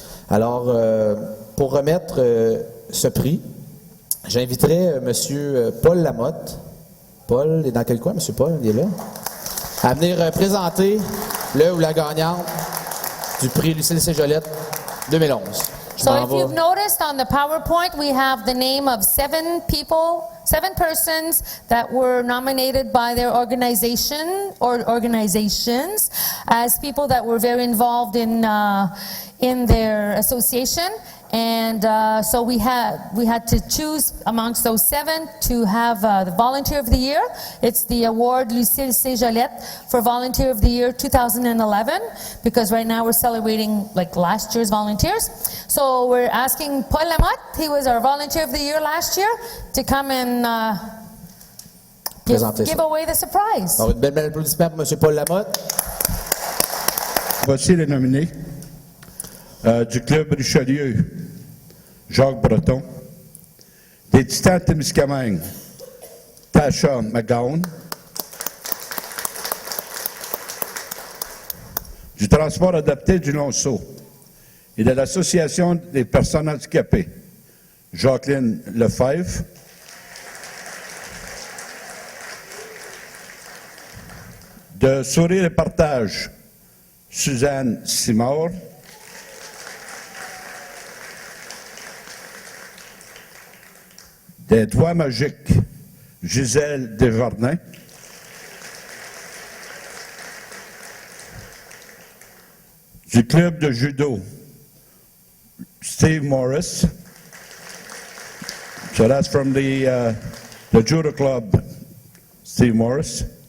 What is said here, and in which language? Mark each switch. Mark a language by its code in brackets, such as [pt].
[fr] Alors, pour remettre ce prix, j'inviterai M. Paul Lamotte. Paul est dans quel coin, M. Paul? Il est là. À venir présenter le ou la gagnante du prix Lucille C. Jolette 2011. [en] So if you've noticed on the PowerPoint, we have the name of 7 persons that were nominated by their organization or organizations as people that were very involved in their association. And so we had to choose amongst those 7 to have the Volunteer of the Year. It's the award Lucille C. Jolette for Volunteer of the Year 2011, because right now we're celebrating like last year's volunteers. So we're asking Paul Lamotte, he was our Volunteer of the Year last year, to come and give away the surprise. [fr] Alors, une belle applaudissement pour M. Paul Lamotte. Voici les nominés du Club Richelieu, Jacques Breton, des Titans de Témiscamingue, Tasha McGowan, du transport adapté du Lonceau et de l'Association des personnes handicapées, Jacqueline Lefebvre, de Sourire et Partage, Suzanne Simard, des Doigts magiques, Gisèle Desjardins, du club de judo, Steve Morris. [en] So that's from the judo club, Steve Morris.